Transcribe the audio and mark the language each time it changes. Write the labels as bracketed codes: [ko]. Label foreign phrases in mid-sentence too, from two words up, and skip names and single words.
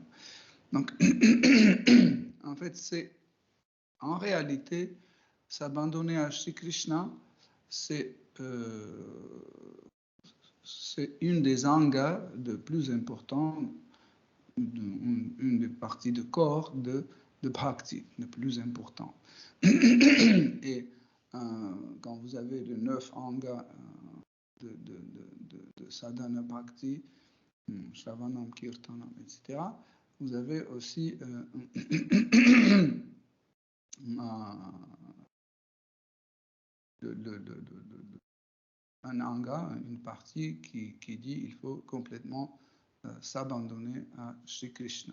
[fr] Donc, en fait, en réalité, s'abandonner à Shri Krishna, c'est une des angas de plus importants, une des parties de corps de bhakti, le plus important. Et quand vous avez les 9 angas de [sa] sadhana bhakti, shravanam, kirtanam, [fr] etc., vous avez aussi un anga, une partie qui dit qu'il faut complètement s'abandonner à Shri Krishna.